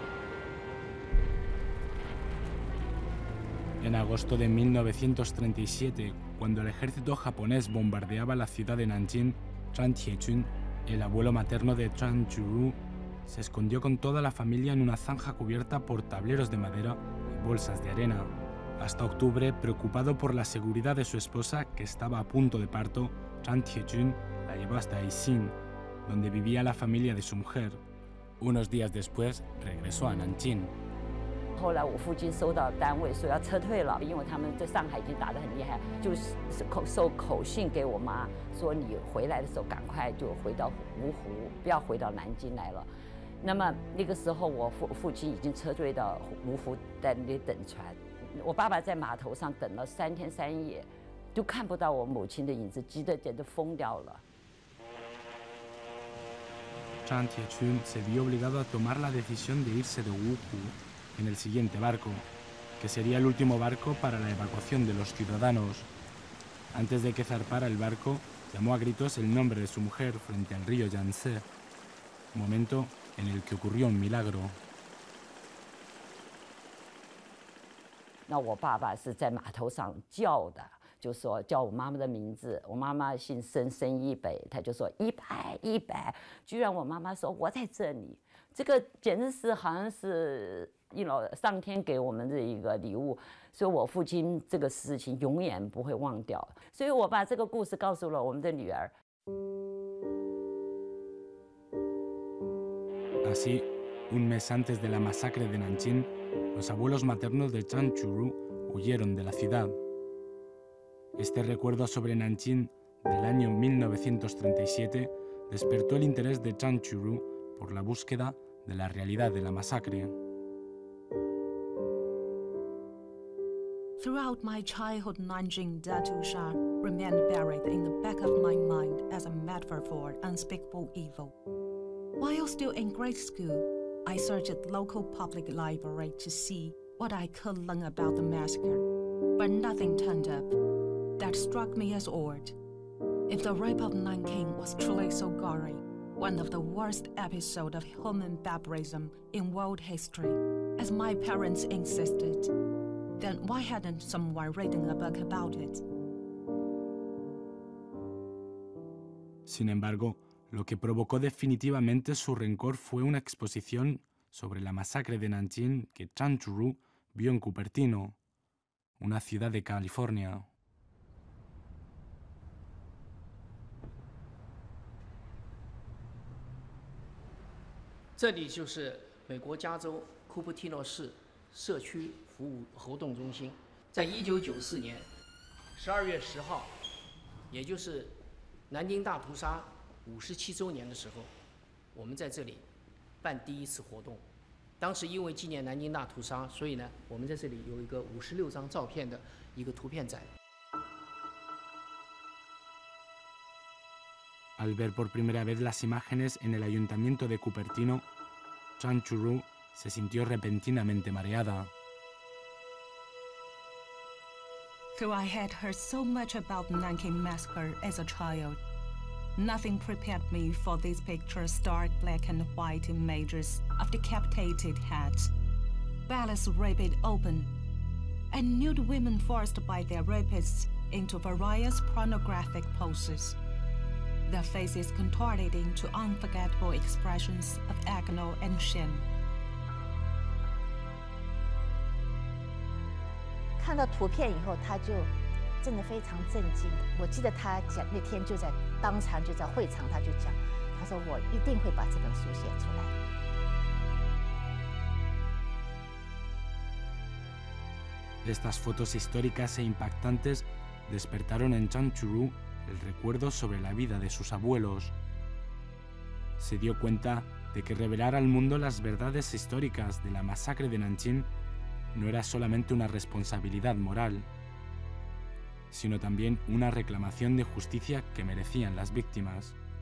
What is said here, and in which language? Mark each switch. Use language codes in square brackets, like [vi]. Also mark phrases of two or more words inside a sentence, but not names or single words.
[es] En agosto de 1937, cuando el ejército japonés bombardeaba la ciudad de Nanjing, Zhang Tiechun, el abuelo materno de Chan Churu, se escondió con toda la familia en una zanja cubierta por tableros de madera y bolsas de arena. Hasta octubre, preocupado por la seguridad de su esposa, que estaba a punto de parto, Zhang Tiechun la llevó hasta Aixing, donde vivía la familia de su mujer. Unos días después, regresó a Nanjing. [zh] 后来我父亲收到单位说要撤退了，因为他们在上海已经打得很厉害，就是收口信给我妈说你回来的时候赶快就回到芜湖，不要回到南京来了。那么那个时候我父亲已经撤退到芜湖，在那里等船。我爸爸在码头上等了3天3夜，都看不到我母亲的影子，急得简直疯掉了。 Zhang Tiechun se vio obligado a tomar la decisión de irse de Wuhu en el siguiente barco, que sería el último barco para la evacuación de los ciudadanos. Antes de que zarpara el barco, llamó a gritos el nombre de su mujer frente al río Yangtze, momento en el que ocurrió un milagro. 那我爸爸是在码头上叫的，就说叫我妈妈的名字。我妈妈姓申，申一北，他就说100，居然我妈妈说我在这里，这个简直是好像是上天给我们的一个礼物，所以我父亲这个事情永远不会忘掉。所以我把这个故事告诉了我们的女儿。 [es] Así, un mes antes de la masacre de Nanjing, los abuelos maternos de Chan Churu huyeron de la ciudad. Este recuerdo sobre Nanjing del año 1937 despertó el interés de Chan Churu por la búsqueda de la realidad de la masacre. [en] Throughout my childhood, Nanjing Datusha remained buried in the back of my mind as a metaphor for unspeakable evil. While still in grade school, I searched the local public library to see what I could learn about the massacre, but nothing turned up. That struck me as odd. If the rape of Nanking was truly so gory, one of the worst episodes of human barbarism in world history, as my parents insisted, then why hadn't someone written a book about it? [es] Sin embargo, lo que provocó definitivamente su rencor fue una exposición sobre la masacre de Nanjing que Chan Churu vio en Cupertino, una ciudad de California. Este es [zh] 美国加州库珀蒂诺市社区服务活动中心。在1994年12月10号，也就是南京大屠杀57周年的时候，我们在这里办第一次活动。当时因为纪念南京大屠杀，所以呢，我们在这里有一个56张照片的一个图片展。 [es] Al ver por primera vez las imágenes en el ayuntamiento de Cupertino, Chan Churu se sintió repentinamente mareada. [en] Till I had heard so much about Nanking Massacre as a child, nothing prepared me for these pictures, stark black and white images of decapitated heads, bellies ripped open, and nude women forced by their rapists into various pornographic poses, their faces contorted into unforgettable expressions of agony and shame. [zh] 看到图片以后，他就真的非常震惊。我记得他讲那天就在当场就在会场，他就讲，他说我一定会把这本书写出来。 [es] Estas fotos históricas e impactantes despertaron en Zhang Churu el recuerdo sobre la vida de sus abuelos. Se dio cuenta de que revelar al mundo las verdades históricas de la masacre de Nanjing no era solamente una responsabilidad moral, sino también una reclamación de justicia que merecían las víctimas.